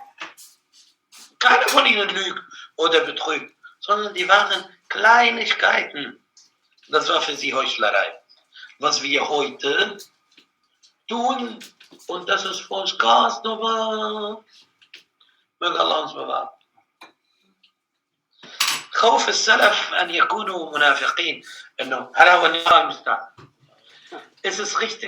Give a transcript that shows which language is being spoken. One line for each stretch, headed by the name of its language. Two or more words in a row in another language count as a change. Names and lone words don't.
German: Keiner von ihnen lügt oder betrügt, sondern die waren Kleinigkeiten. Das war für sie Heuchlerei. Was wir heute tun, und das ist für uns ganz normal. Möge Allah uns bewahren.
Arabic: خوف السلف أن يكونوا منافقين إنه هذا هو النظام المستعد.
German: Es ist richtig.